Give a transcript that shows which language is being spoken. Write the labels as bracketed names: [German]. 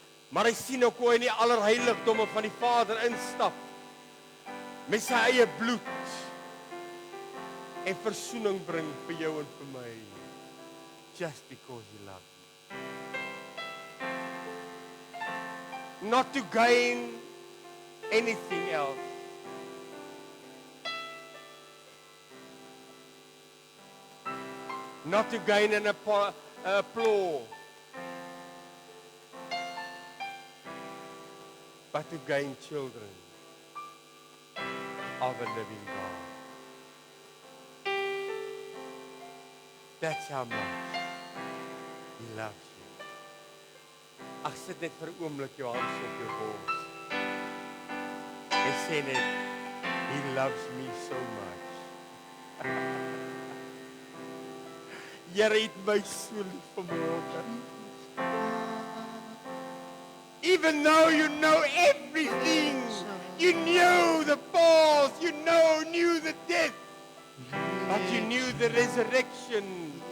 [Afrikaans] Maar hy sien ook hoe hy in die allerheiligdomme van die Vader instap met sy eie bloed en versoening bring vir jou en vir my, [English] just because he loves you. Not to gain anything else. Not to gain an applause, but to gain children of a living God. That's how much he loves you. [Afrikaans] Ag, sit net vir 'n oomblik jou hand op jou bors. En sê net, [English] he loves me so much. [Afrikaans] Here het my so lief vanmôre. [English] Even though you know everything, you knew the past, you knew the death, but you knew the resurrection.